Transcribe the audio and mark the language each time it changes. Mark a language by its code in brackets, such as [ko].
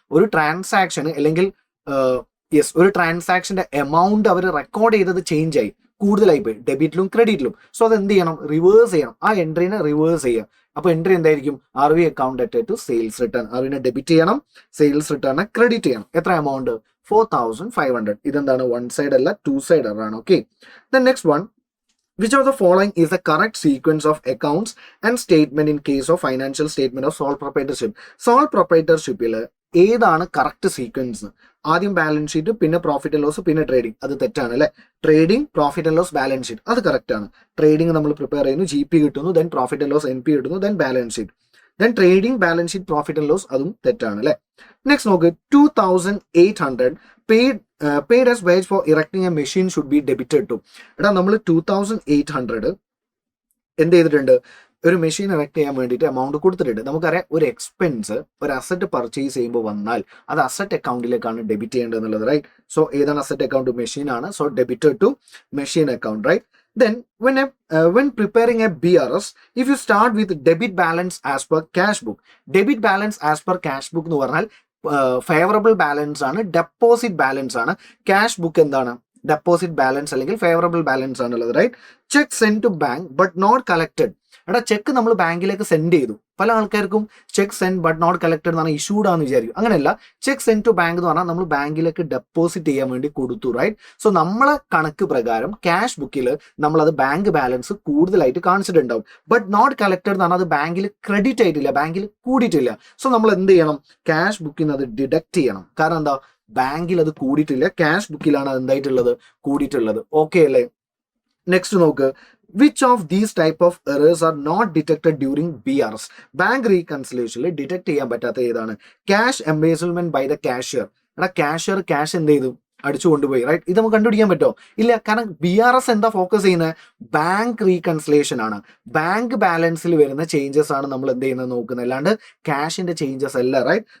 [ml] ഒരു ട്രാൻസാക്ഷൻ അല്ലെങ്കിൽ ഒരു ട്രാൻസാക്ഷന്റെ എമൗണ്ട് അവർ റെക്കോർഡ് ചെയ്തത് ചേഞ്ച് ആയി, കൂടുതലായി പോയി ഡെബിറ്റിലും ക്രെഡിറ്റിലും. സോ അത് എന്ത് ചെയ്യണം? റിവേഴ്സ് ചെയ്യണം. ആ എൻട്രീനെ റിവേഴ്സ് ചെയ്യുക. അപ്പൊ എൻട്രി എന്തായിരിക്കും? [en] RV account debtor to sales return. [ml] RVനെ debit ചെയ്യണം, സെയിൽസ് റിട്ടേണിനെ ക്രെഡിറ്റ് ചെയ്യണം. എത്ര എമൗണ്ട്? 4,500. ഇതെന്താണ്? വൺ സൈഡ് അല്ല, 2 സൈഡ് എറർ ആണ്. [en] Okay, then next one, which of the following is the correct sequence of accounts and statement in case of financial statement of sole proprietorship? [ml] Sole proprietorshipൽ ഏതാണ് correct sequence? ആദ്യം balance sheet, പിന്നെ profit and loss, പിന്നെ trading. അത് തെറ്റാണ് അല്ലെ. Trading, profit and loss, balance sheet അത് correct ആണ്. Trading നമ്മൾ പ്രിപ്പയർ ചെയ്യുന്നു, GP കിട്ടുന്നു, then profit and loss NP കിട്ടുന്നു, then balance sheet, then trading, balance sheet, profit and loss അതും തെറ്റാണ് അല്ലെ. നെക്സ്റ്റ് നോക്ക്, [en] 2,800 paid as wage for erecting a machine should be debited to. [ml] എടാ നമ്മൾ 2,800 എന്ത് ചെയ്തിട്ടുണ്ട്? ഒരു മെഷീൻ ഇറക്ട് ചെയ്യാൻ വേണ്ടിയിട്ട് എമൗണ്ട് കൊടുത്തിട്ടുണ്ട്. നമുക്കറിയാം ഒരു എക്സ്പെൻസ് ഒരു അസറ്റ് പർച്ചേസ് ചെയ്യുമ്പോൾ വന്നാൽ അത് അസറ്റ് അക്കൗണ്ടിലേക്കാണ് ഡെബിറ്റ് ചെയ്യേണ്ടത് എന്നുള്ളത്, റൈറ്റ്. സോ ഏതാണ് അസറ്റ് അക്കൗണ്ട്? മെഷീൻ ആണ്. [en] so debited to machine account, [ml] right. [en] Then when preparing a BRS, if you start with debit balance as per cash book, debit balance as per cash book [ml] എന്ന് പറഞ്ഞാൽ favourable balance ആണ്, [en] Deposit balance ആണ്. [ml] Cash book എന്താണ്? Deposit balance അല്ലെങ്കിൽ favourable balance ആണുള്ളത്, right. [en] Cheque send to bank but not collected. [ml] എടാ check നമ്മൾ ബാങ്കിലേക്ക് സെൻഡ് ചെയ്തു. പല ആൾക്കാർക്കും [en] check send but not collected [ml] എന്ന് പറഞ്ഞാൽ ഇഷ്യൂഡ് ആണെന്ന് വിചാരിക്കും. അങ്ങനെയല്ല, [en] check send to bank [ml] എന്ന് പറഞ്ഞാൽ നമ്മൾ ബാങ്കിലേക്ക് ഡെപ്പോസിറ്റ് ചെയ്യാൻ വേണ്ടി കൊടുത്തു, റൈറ്റ്. സോ നമ്മളെ കണക്ക് പ്രകാരം ക്യാഷ് ബുക്കിൽ നമ്മളത് ബാങ്ക് ബാലൻസ് കൂടുതലായിട്ട് കാണിച്ചിട്ടുണ്ടാവും. [en] but not collected [ml] എന്ന് പറഞ്ഞാൽ അത് ബാങ്കിൽ ക്രെഡിറ്റ് ആയിട്ടില്ല, ബാങ്കിൽ കൂടിയിട്ടില്ല. സോ നമ്മൾ എന്ത് ചെയ്യണം? ക്യാഷ് ബുക്കിൽ നിന്ന് അത് ഡിഡക്ട് ചെയ്യണം. കാരണം എന്താ? ബാങ്കിൽ അത് കൂടിയിട്ടില്ല, ക്യാഷ് ബുക്കിലാണ് അത് എന്തായിട്ടുള്ളത്? കൂടിയിട്ടുള്ളത്. ഓക്കെ അല്ലേ. നെക്സ്റ്റ് നോക്ക്, [en] which of these type of errors are not detected during BRS? [ml] Bank റീകൺസിലേഷനിൽ detect ചെയ്യാൻ പറ്റാത്ത ഏതാണ്? [en] Cash embezzlement by the cashier. [ml] എടാ കാഷ്യർ ക്യാഷ് എന്ത് ചെയ്തു? അടിച്ചു കൊണ്ടുപോയി, റൈറ്റ്. ഇത് നമുക്ക് കണ്ടുപിടിക്കാൻ പറ്റുമോ? ഇല്ല. കാരണം BRS എന്താ ഫോക്കസ് ചെയ്യുന്നത്? ബാങ്ക് റീകൺസിലേഷൻ ആണ്. ബാങ്ക് ബാലൻസിൽ വരുന്ന ചേഞ്ചസ് ആണ് നമ്മൾ എന്ത് ചെയ്യുന്നത് നോക്കുന്നത്, അല്ലാണ്ട് ക്യാഷിന്റെ ചേഞ്ചസ് അല്ല, റൈറ്റ്.